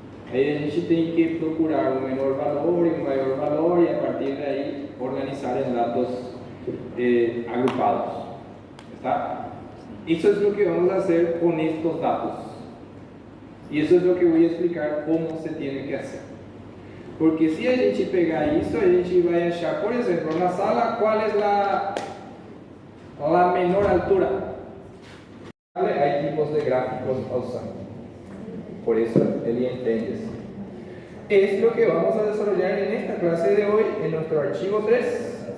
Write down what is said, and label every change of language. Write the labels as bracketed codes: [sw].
[pt] Aí a gente tem que procurar [es] un menor valor y un mayor valor y a partir de ahí organizar en datos agrupados. ¿Está? Eso es lo que vamos a hacer con estos datos. Y eso es lo que voy a explicar cómo se tiene que hacer. [pt] Porque si a gente pegar isso, a gente vai achar, por exemplo, na sala, qual é a menor altura. [es] Hay tipos de gráficos a usar. Por eso él entiende. Es lo que vamos a desarrollar en esta clase de hoy, en nuestro archivo 3.